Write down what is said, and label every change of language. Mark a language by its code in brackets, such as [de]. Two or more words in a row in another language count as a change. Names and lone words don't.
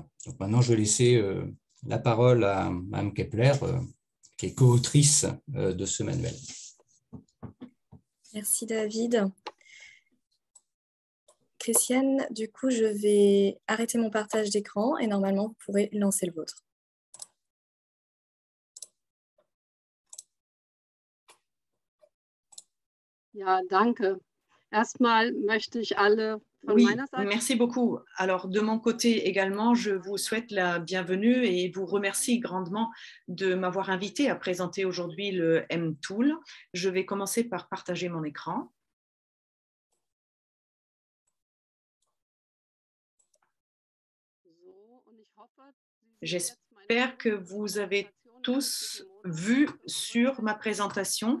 [fr] Donc maintenant, je vais laisser la parole à Mme Kepler, qui est co-autrice de ce manuel. Merci David. Christiane, du coup, je vais arrêter mon partage d'écran et normalement, vous pourrez lancer le vôtre. [de] Ja, danke. Erstmal möchte ich alle von meiner Seite. [fr] Merci beaucoup. Alors, de mon côté également, je vous souhaite la bienvenue et vous remercie grandement de m'avoir invité à présenter aujourd'hui le mTOL. Je vais commencer par partager mon écran. J'espère que vous avez tous vu sur ma présentation.